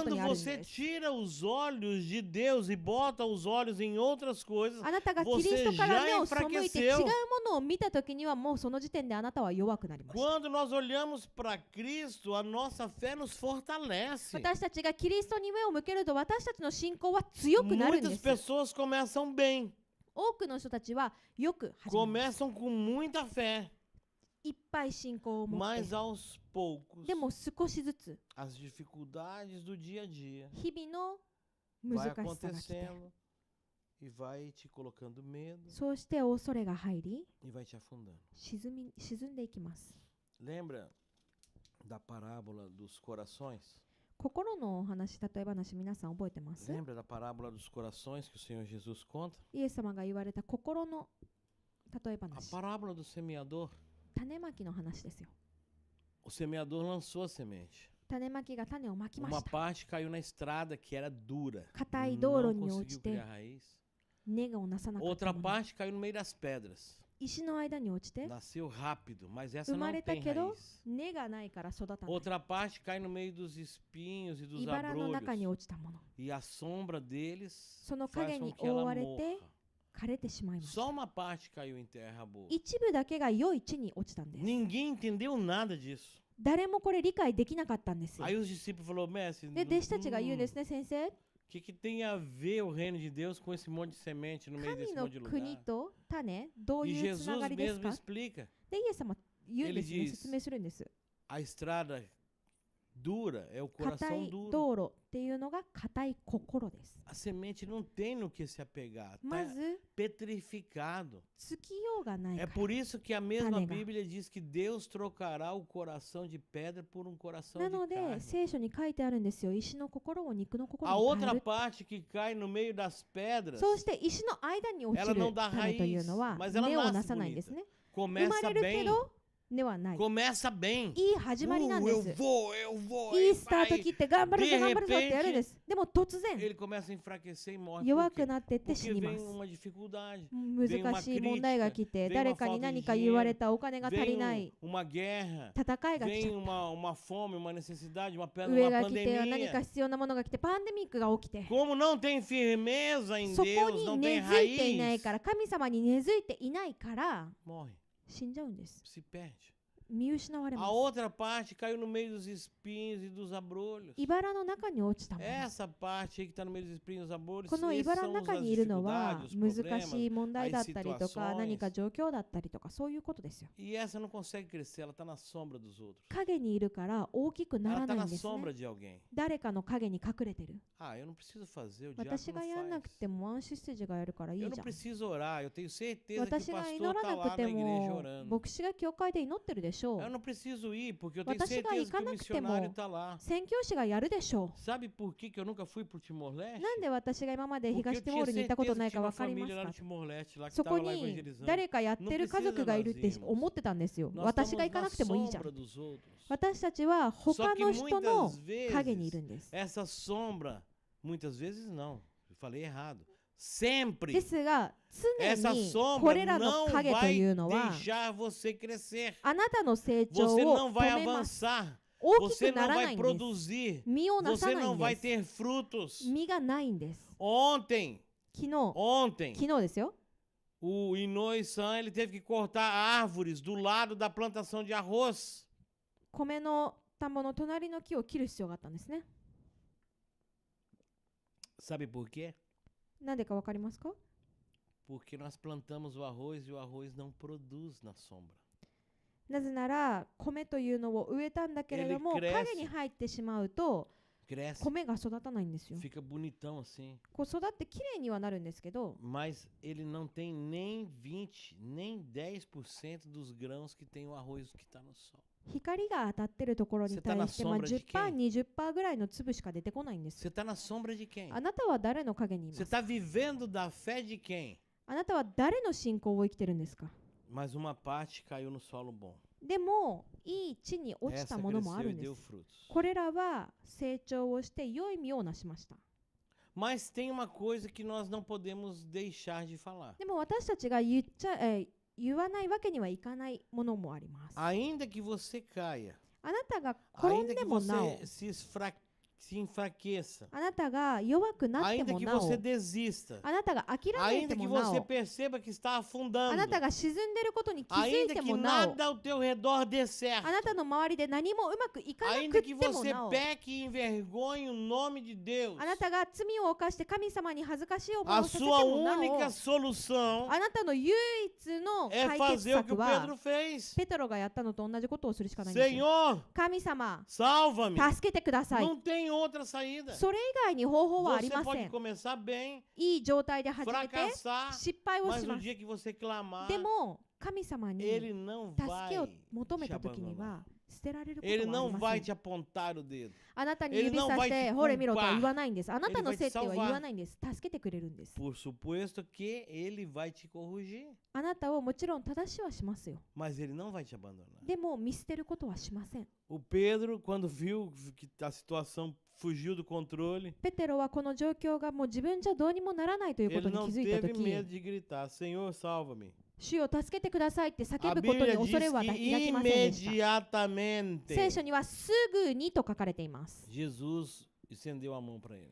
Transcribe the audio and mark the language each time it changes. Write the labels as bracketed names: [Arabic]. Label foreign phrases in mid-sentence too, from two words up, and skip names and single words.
[Portuguese] Quando [Japanese] にあるん [Portuguese] você [Japanese] です。 [Portuguese] tira os olhos de Deus e bota os olhos em outras coisas, [Japanese] あなたがキリストから目を背いて違う [Portuguese] enfraqueceu. [Japanese] ものを見たときにはもうその時点であなたは弱くなりました。 [Portuguese] Quando nós olhamos para Cristo, a nossa fé nos fortalece. [Japanese] 私たちがキリストに目を向けると私たちの信仰は強くなるんで [Portuguese] Muitas [Japanese] す。 [Portuguese] pessoas começam bem, [Japanese] 多くの人たちはよく始めます。 [Portuguese] começam com muita fé, [Japanese] いっぱい信仰を持っ [Portuguese] mas [Japanese] て。 [Portuguese] aos poucos, [Japanese] でも少しずつ [Portuguese] as dificuldades do dia a dia [Japanese] 日々の [Portuguese] vai [Japanese] 難しさが来て、 [Portuguese] acontecendo e vai te colocando medo [Japanese] そうして恐れが入り [Portuguese] e vai te afundando. [Japanese] 沈んでいきます。 [Portuguese] Lembra da parábola dos corações? [Japanese] 心のお話、例え話、皆さん覚えてます？ [Portuguese] Lembra da parábola dos corações que o Senhor Jesus conta? [Japanese] イエス様が言われた心の例え [Portuguese] A [Japanese] 話、 [Portuguese] parábola do semeador. [Japanese] 種まきの話ですよ。 [Portuguese] O semeador lançou a semente. [Japanese] 種まきが種をまきま [Portuguese] Uma [Japanese] した。 [Portuguese] parte caiu na estrada que era dura. [Japanese] 硬い道路 [Portuguese] Não [Japanese] に落 [Portuguese] conseguiu [Japanese] ちて [Portuguese] criar raiz. [Japanese] 根がなさなかった [Portuguese] Outra [Japanese] もの。 [Portuguese] parte caiu no meio das pedras. [Japanese] 石の間に落ちて [Portuguese] nasceu rápido, mas essa [Japanese] 生ま [Portuguese] não [Japanese] れた [Portuguese] tem [Japanese] けど [Portuguese] raiz. [Japanese] 根がないから育たない。 [Portuguese] Outra parte cai no meio dos espinhos e dos [Japanese] 茨の中に [Portuguese] abrolhos, [Japanese] 落ちたもの、 [Portuguese] e a sombra deles [Japanese] その [Portuguese] faz [Japanese] 影 [Portuguese] com [Japanese] に [Portuguese] que [Japanese] 覆 [Portuguese] ela [Japanese] われて [Portuguese] morra. [Japanese] 枯れてしまいました。 [Portuguese] Só uma parte caiu em terra boa. [Japanese] 一部だけが良い地に落ちたんです。 [Portuguese] Ninguém entendeu nada disso. [Japanese] 誰もこれ理解できなかったんですよ。 [Portuguese] Aí os discípulos falaram, mestre, [Japanese] で、弟子たちが言うんですね、先生。 [Portuguese] que tem a ver o reino de Deus com esse monte de semente no meio [Japanese] 神 [Portuguese] desse [Japanese] の [Portuguese] monte de [Japanese] 国 [Portuguese] lugar? [Japanese] と種、どう [Portuguese] E [Japanese] いうつな [Portuguese] Jesus [Japanese] がりです [Portuguese] mesmo [Japanese] か？ [Portuguese] explica. [Japanese] で、イエス様言うんですね、 [Portuguese] Ele diz [Japanese] 説明するんです。 [Portuguese] A estrada dura é o [Japanese] 硬 [Portuguese] coração [Japanese] い [Portuguese] duro. [Japanese] 道路っていうのが硬い心です。 [Portuguese] A semente não tem no que se apegar. [Japanese] ま [Portuguese] Está [Japanese] ず、 [Portuguese] petrificado. [Japanese] つきようがない [Portuguese] É [Japanese] から。 [Portuguese] por isso que a mesma [Japanese] Tanega. [Portuguese] Bíblia diz que Deus trocará o coração de pedra por um coração [Japanese] な [Portuguese] de [Japanese] ので、 [Portuguese] carne. [Japanese] 聖書に書いてあるんですよ。石の心を肉の心 [Portuguese] A [Japanese] に変 [Portuguese] outra [Japanese] える。 [Portuguese] parte que cai no meio das pedras [Japanese] そうして石の間に落ち [Portuguese] Ela [Japanese] る [Portuguese] não dá [Japanese] 種というのは [Portuguese] raiz, mas ela [Japanese] 根を [Portuguese] nasce [Japanese] なさないんですね。生ま [Portuguese] começa [Japanese] れるけ [Portuguese] bem. [Japanese] ど根はない。 [Portuguese] Começa bem. [Japanese] いい始まりなんで [Portuguese] Eu [Japanese] す。 [Portuguese] vou, eu vou. [Japanese] いい [Portuguese] aí [Japanese] スタート [Portuguese] vai. [Japanese] 切って頑張るぞ [Portuguese] De [Japanese] 頑張るぞってやるんです。でも突然 [Portuguese] Ele começa a enfraquecer e morre. [Japanese] 弱 [Portuguese] Por [Japanese] く [Portuguese] quê? [Japanese] なってって死 [Portuguese] Porque [Japanese] にま [Portuguese] vem [Japanese] す。 [Portuguese] uma dificuldade, [Japanese] 難しい問題が来て、誰かに何か言われた、お金が足りな [Portuguese] vem [Japanese] い、 [Portuguese] uma guerra, [Japanese] 戦いが来ちゃ [Portuguese] vem [Japanese] っ [Portuguese] uma fome, uma necessidade, uma [Japanese] た。上 [Portuguese] uma [Japanese] が来て、何か [Portuguese] pandemia. [Japanese] 必要なものが来て、パンデミックが起きて、 [Portuguese] Como não tem firmeza em [Japanese] そこ [Portuguese] Deus, [Japanese] に [Portuguese] não [Japanese] 根 [Portuguese] tem [Japanese] 付いていない [Portuguese] raiz, [Japanese] から、神様に根付いていないから [Portuguese] morre, [Japanese] 死んじゃうんです。 [Portuguese] se perde. [Japanese] 見失われま [Portuguese] A [Japanese] す。 [Portuguese] outra parte caiu no meio dos espinhos e dos abrolhos. [Japanese] 茨の中に落ちたもの。 [Portuguese] Essa parte aí que está no meio dos espinhos e dos abrolhos, [Japanese] この [Portuguese] esses [Japanese] 茨の [Portuguese] são [Japanese] 中 [Portuguese] as [Japanese] にいるのは [Portuguese] dificuldades, os [Japanese] 難しい [Portuguese] problemas. [Japanese] 問題だったりとか [Portuguese] as situações [Japanese] 何か状況だったりとかそういうことですよ。 [Portuguese] E essa não consegue crescer, ela está na sombra dos outros. [Japanese] 影にいるから大きくな [Portuguese] Ela [Japanese] ら [Portuguese] está [Japanese] ない [Portuguese] na [Japanese] んですね。 [Portuguese] sombra de alguém. [Japanese] 誰かの影に隠れてる。 [Portuguese] Ah, eu não preciso fazer, o diabo [Japanese] 私 [Portuguese] não [Japanese] がやんなく [Portuguese] faz. [Japanese] てもアンシステージがやるからいい [Portuguese] Eu [Japanese] じ [Portuguese] não [Japanese] ゃん。 [Portuguese] preciso orar, eu tenho certeza que o [Japanese] 私が [Portuguese] pastor [Japanese] 祈ら [Portuguese] está [Japanese] な [Portuguese] lá [Japanese] くて [Portuguese] na igreja [Japanese] も [Portuguese] orando. [Japanese] 牧師が教会で祈ってるでしょ [Portuguese] Eu [Japanese] う。 [Portuguese] não preciso ir, porque eu tenho [Japanese] 私が [Portuguese] certeza [Japanese] 行 [Portuguese] que [Japanese] か [Portuguese] o [Japanese] なくても [Portuguese] missionário está lá. [Japanese] 宣教師がやるでしょ [Portuguese] Sabe por que eu nunca fui para o Timor-Leste? [Japanese] う。なんで私が今まで [Portuguese] Porque [Japanese] 東 [Portuguese] eu [Japanese] ティモ [Portuguese] tinha [Japanese] ールに行ったことな [Portuguese] certeza [Japanese] い [Portuguese] que [Japanese] か [Portuguese] tinha uma [Japanese] 分かりま [Portuguese] família [Japanese] す [Portuguese] lá [Japanese] か [Portuguese] no Timor-Leste, lá que [Japanese] そこ [Portuguese] estava lá [Japanese] に [Portuguese] evangelizando. [Japanese] 誰かやってる家族がいるって思ってたんですよ。 [Portuguese] Nós [Japanese] 私 [Portuguese] estamos [Japanese] が行かな [Portuguese] na [Japanese] くてもいいじゃん。 [Portuguese] sombra dos outros. [Japanese] 私たちは他の人の [Portuguese] muitas [Japanese] 影にい [Portuguese] vezes [Japanese] るんです。 [Portuguese] essa sombra, muitas vezes não, eu falei errado. Sempre [Japanese] ですが、常 [Portuguese] essa [Japanese] に [Portuguese] sombra [Japanese] これらの [Portuguese] não [Japanese] 影と [Portuguese] vai [Japanese] いうのは [Portuguese] deixar você crescer. [Japanese] あなたの成長 [Portuguese] Você [Japanese] を [Portuguese] não [Japanese] 止 [Portuguese] vai [Japanese] めます。 [Portuguese] avançar. [Japanese] 大き [Portuguese] Você [Japanese] くな [Portuguese] não [Japanese] らな [Portuguese] vai [Japanese] いんです。 [Portuguese] produzir. [Japanese] 実をなさ [Portuguese] Você [Japanese] ない [Portuguese] não [Japanese] ん [Portuguese] vai [Japanese] です。 [Portuguese] ter frutos. [Japanese] 実がないんです。 [Portuguese] Ontem, [Japanese] 昨日 [Portuguese] ontem, [Japanese] 昨日ですよ。 [Portuguese] o Inoi-san ele teve que cortar árvores do lado da plantação de arroz. [Japanese] 米の田んぼの隣の木を切る必要があったんですね。 [Portuguese] Sabe por quê? [Japanese] なんでかわかりますか？ [Portuguese] Porque nós plantamos o arroz e o arroz não produz na sombra. [Japanese] なぜなら米というのを植えたんだけれども [Portuguese] Ele cresce [Japanese] 影に入ってしまうと [Portuguese] Cresce, [Japanese] 米が育たないんですよ。 [Portuguese] fica bonitão assim. [Japanese] こう育ってきれいにはなるんですけど [Portuguese] Mas ele não tem nem 20, nem 10% dos grãos que tem o arroz que está no sol. [Japanese] 光が当たってるところに対してまあ [Portuguese] Você tá na sombra de [Japanese] 10%、20% ぐらいの粒しか出てこないんですよ。 [Portuguese] Você está na sombra de quem? [Japanese] あなたは誰の影にいま [Portuguese] Você [Japanese] す？ [Portuguese] está vivendo da fé de quem? [Japanese] あなたは誰の信仰を生きてるんですか？ [Portuguese] Mas uma parte caiu no solo bom. [Japanese] でもいい地に落ちた [Portuguese] Essa [Japanese] ものもあ [Portuguese] cresceu [Japanese] る [Portuguese] e [Japanese] んで [Portuguese] deu [Japanese] す。 [Portuguese] frutos. [Japanese] これらは成長をして良い実をなしました。 [Portuguese] Mas tem uma coisa que nós não podemos deixar de falar. [Japanese] でも私たちが言わないわけにはいかないものもあります。 [Portuguese] Ainda que você caia, [Japanese] あなたが転ん [Portuguese] ainda [Japanese] で [Portuguese] que [Japanese] もなお [Portuguese] você se enfraqueça, [Japanese] あなたが弱くなって [Portuguese] ainda [Japanese] も [Portuguese] que [Japanese] なお [Portuguese] você desista, [Japanese] あなたが諦めて [Portuguese] ainda que [Japanese] もな [Portuguese] você [Japanese] お [Portuguese] perceba que está [Japanese] あ [Portuguese] afundando, [Japanese] なたが沈んでることに気づい [Portuguese] ainda [Japanese] て [Portuguese] que [Japanese] もなお [Portuguese] nada ao teu redor dê certo, [Japanese] あなたの周りで何もうまくいかなく [Portuguese] ainda [Japanese] っ [Portuguese] que [Japanese] ても [Portuguese] você [Japanese] なお [Portuguese] peque e envergonhe o nome de Deus, [Japanese] あなたが罪を犯して神様に恥ずかしい思い [Portuguese] a [Japanese] をさせて [Portuguese] sua [Japanese] もなお [Portuguese] única solução [Japanese] あなたの唯一の [Portuguese] é [Japanese] 解決 [Portuguese] fazer o que [Japanese] 策 [Portuguese] o [Japanese] は [Portuguese] Pedro fez. [Japanese] ペテロがやったのと同じことをするしかないんですよ。 [Portuguese] Senhor, [Japanese] 神様 [Portuguese] salva-me. [Japanese] 助けてください。 [Portuguese] Não tem outra saída. [Japanese] それ以外に方法はあり [Portuguese] Você [Japanese] ませ [Portuguese] pode [Japanese] ん。 [Portuguese] começar bem, [Japanese] いい状態で始めて [Portuguese] fracassar, [Japanese] 失敗をし [Portuguese] mas [Japanese] ま [Portuguese] no [Japanese] す。 [Portuguese] dia que você clamar, [Japanese] でも神様に [Portuguese] Ele não [Japanese] 助けを [Portuguese] vai [Japanese] 求め [Portuguese] te [Japanese] た時に [Portuguese] abandonar. [Japanese] は捨てられること [Portuguese] Ele [Japanese] はあ [Portuguese] não [Japanese] りま [Portuguese] vai [Japanese] せん。 [Portuguese] te apontar o dedo. [Japanese] あなたに [Portuguese] Ele [Japanese] 指 [Portuguese] não [Japanese] さ [Portuguese] vai [Japanese] し [Portuguese] te [Japanese] てほれ見ろとは [Portuguese] culpar. [Japanese] 言わないんです。あなたの [Portuguese] Ele vai te [Japanese] せいっては [Portuguese] salvar. [Japanese] 言わないんです。助けてくれるんです。 [Portuguese] Por suposto que ele vai te corrigir, [Japanese] あなたをもちろん正しはしますよ。 [Portuguese] mas ele não vai te abandonar. [Japanese] でも見捨てることはしません。 [Portuguese] O Pedro, quando viu que a situação fugiu do controle, [Japanese] ペテロはこの状況がもう自分じゃどうにもならないというこ [Portuguese] ele [Japanese] とに [Portuguese] não [Japanese] 気づいた [Portuguese] teve [Japanese] とき、 [Portuguese] medo de gritar: Senhor, salva-me. [Japanese] 主を助けてくださいって叫 [Portuguese] A [Japanese] ぶことに [Portuguese] Bíblia [Japanese] 恐れ [Portuguese] diz [Japanese] は抱 [Portuguese] que [Japanese] きませんでした。 [Portuguese] imediatamente [Japanese] 聖書にはすぐにと書かれています。 [Portuguese] Jesus estendeu a mão para ele.